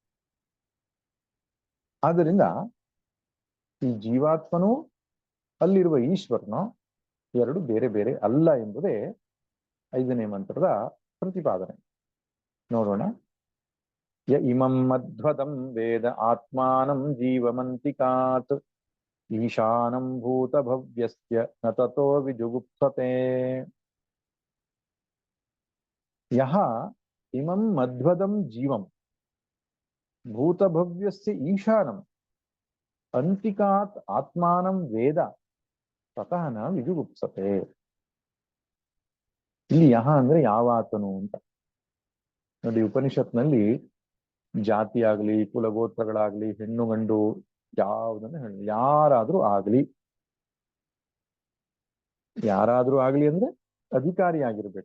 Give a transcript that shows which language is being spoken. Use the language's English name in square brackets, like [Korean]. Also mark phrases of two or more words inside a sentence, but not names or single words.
[Kannada] ಆದ್ದರಿಂದ ಈ ಜೀವಾತ್ಮನೂ ಅಲ್ಲಿರುವ ಈಶ್ವರನು ಎರಡು ಬೇರೆ ಬೇರೆ ಅಲ್ಲ ಎಂಬುದೇ 5ನೇ ಮಂತ್ರದ ಪ್ರತಿಪಾದನೆ. [Sanskrit] ನೋಡೋಣ. ಯ ಇಮಂ ಮಧ್ವದಂ ವೇದ ಆತ್ಮಾನಂ ಜೀವಮಂತಿಕಾತ್ ಈಶಾನಂ ಭೂತ ಭವ್ಯಸ್ಯ ನ ತತೋ ವಿಜುಗುಪ್ಸತೆ. ಯಹ ಇಮಂ ಮಧ್ವದಂ ಜೀವಂ ಭೂತಭವ್ಯಸ್ಯ ಈಶಾನಂ ಅಂತಿಕಾತ್ ಆತ್ಮಾನಂ ವೇದ ತತಃ ನ ವಿಜುಗುಪ್ಸತೆ. [Kannada] ಇಲ್ಲಿ ಯಹ ಅಂದ್ರೆ ಯಾವಾತನು ಅಂತ ನೋಡಿ. ಉಪನಿಷತ್ನಲ್ಲಿ ಜಾತಿ ಆಗ್ಲಿ, ಕುಲಗೋತ್ರಗಳಾಗ್ಲಿ, ಹೆಣ್ಣು ಗಂಡು ಯಾವುದನ್ನು ಹೇಳಿ, ಯಾರಾದ್ರೂ ಆಗ್ಲಿ ಅಂದ್ರೆ ಅಧಿಕಾರಿ ಆಗಿರ್ಬೇಕು.